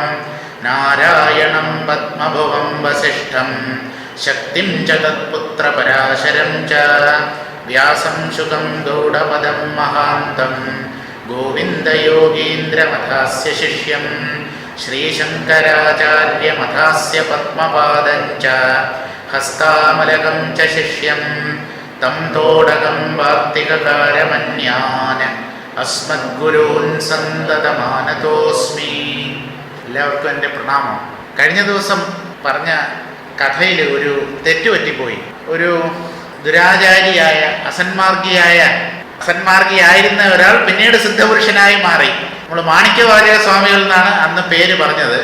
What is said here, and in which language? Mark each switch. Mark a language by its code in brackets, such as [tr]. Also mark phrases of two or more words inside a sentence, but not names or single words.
[sa] नारायणं पद्मभुवं वसिष्ठं शक्तिं च तत्पुत्रपराशरं च व्यासं शुकं गौडपदं महान्तं गोविन्दयोगीन्द्रमथास्य शिष्यं श्रीशङ्कराचार्यमथास्य पद्मपादं च हस्तामलकं च शिष्यं तं तोडकं वार्तिककारमन्यान् अस्मद्गुरून् सन्ततमानतोऽस्मि. [ml] എല്ലാവർക്കും എൻ്റെ പ്രണാമം. കഴിഞ്ഞ ദിവസം പറഞ്ഞ കഥയിൽ ഒരു തെറ്റുപറ്റിപ്പോയി. ഒരു ദുരാചാരിയായ അസന്മാർഗിയായിരുന്ന ഒരാൾ പിന്നീട് സിദ്ധപുരുഷനായി മാറി. നമ്മൾ മാണിക്യവാചക സ്വാമികൾ എന്നാണ് അന്ന് പേര് പറഞ്ഞത്.